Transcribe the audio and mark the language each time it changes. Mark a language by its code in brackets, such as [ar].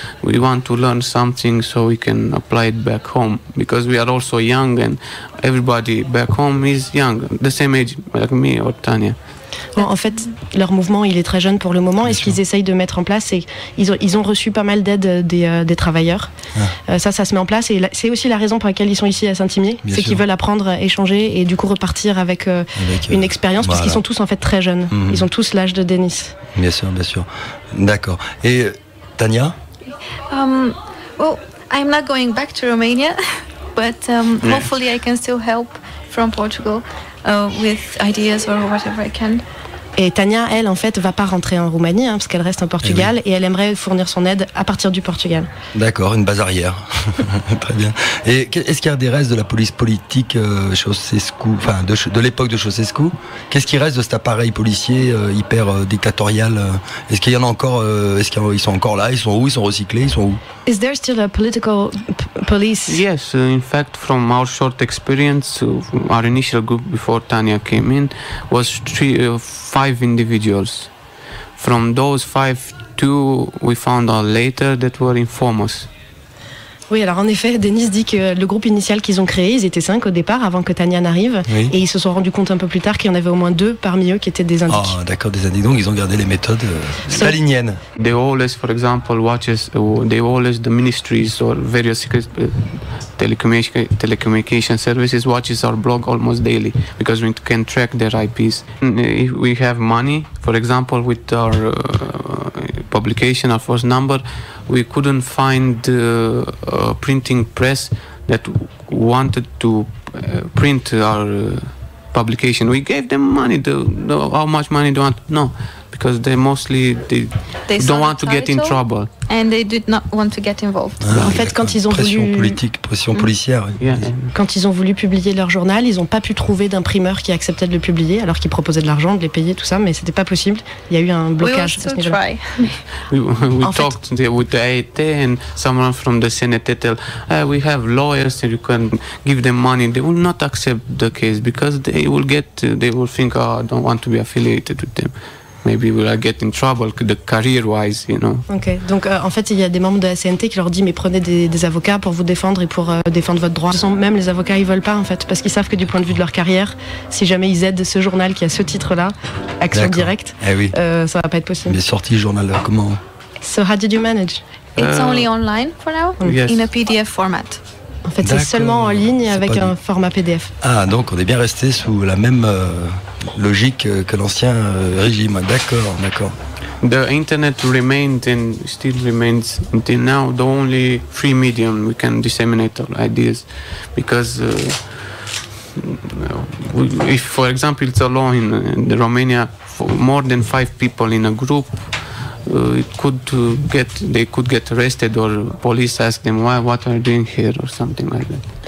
[en] We want to learn something so we can apply it back home, because we are also young, and everybody back home is young, the same age like me or Tanya. [fr] Bon, en fait, leur mouvement, il est très jeune pour le moment, et ce qu'ils essayent de mettre en place, c'est qu'ils ont reçu pas mal d'aide des travailleurs. Ça se met en place, et c'est aussi la raison pour laquelle ils sont ici à Saint-Imier, c'est qu'ils veulent apprendre, échanger, et du coup repartir avec une expérience, parce qu'ils sont tous en fait très jeunes. Ils ont tous l'âge de Denis. Bien sûr. D'accord. Et Tania? [en] Well, I'm not going back to Romania, but hopefully I can still help from Portugal. With ideas or whatever I can. [fr] Et Tania, elle, en fait, va pas rentrer en Roumanie, parce qu'elle reste en Portugal, et elle aimerait fournir son aide à partir du Portugal. D'accord, une base arrière. Très bien. Et est-ce qu'il y a des restes de la police politique Ceausescu, enfin de l'époque de Ceausescu? Qu'est-ce qui reste de cet appareil policier hyper dictatorial? Est-ce qu'il y en a encore? Est-ce qu'ils sont encore là? Ils sont où? Ils sont recyclés? Ils sont où? [en] Is there still a political police? Yes, in fact, from our short experience, our initial group before Tanya came in was 5 individuals. From those 5, 2 we found out later that were informers. [fr] Oui, alors en effet, Denis dit que le groupe initial qu'ils ont créé, ils étaient 5 au départ, avant que Tania n'arrive, et ils se sont rendus compte un peu plus tard qu'il y en avait au moins 2 parmi eux qui étaient des indiques. Ah, d'accord, des indiques. Donc ils ont gardé les méthodes staliniennes. [en] They always, for example, the ministries or various telecommunication services watches our blog almost daily, because we can track their IPs. If we have money, for example, with our publication, our first number, we couldn't find a printing press that wanted to print our publication. We gave them money. How much money do you want? No, because they don't want to get in trouble. And they did not want to get involved. [fr] En fait, quand ils ont pression policière. Quand ils ont voulu publier leur journal, ils n'ont pas pu trouver d'imprimeur qui acceptait de le publier, alors qu'ils proposaient de l'argent, de les payer, tout ça, mais c'était pas possible. Il y a eu un blocage. [en] We will still try. We talked with the AET, and someone from the Senate tell, we have lawyers, and you can give them money. They will not accept the case because they will think, I don't want to be affiliated with them. Maybe we'll get in trouble, career-wise, you know. [fr] Ok, donc en fait, il y a des membres de la CNT qui leur disent, mais prenez des avocats pour vous défendre et pour défendre votre droit. Même les avocats, ils veulent pas, en fait, parce qu'ils savent que du point de vue de leur carrière, si jamais ils aident ce journal qui a ce titre-là, Action Directe, ça va pas être possible. Il est sorti le journal, comment? [en] So how did you manage? It's only online for now, in a PDF format. [fr] En fait, c'est seulement en ligne avec un format PDF. Ah, donc on est bien resté sous la même logique que l'ancien régime. D'accord. [en] The internet remained and still remains until now the only free medium we can disseminate our ideas, because if, for example, it's a law in Romania, for more than 5 people in a group, they could get arrested, or police ask them what are you doing here or something like that.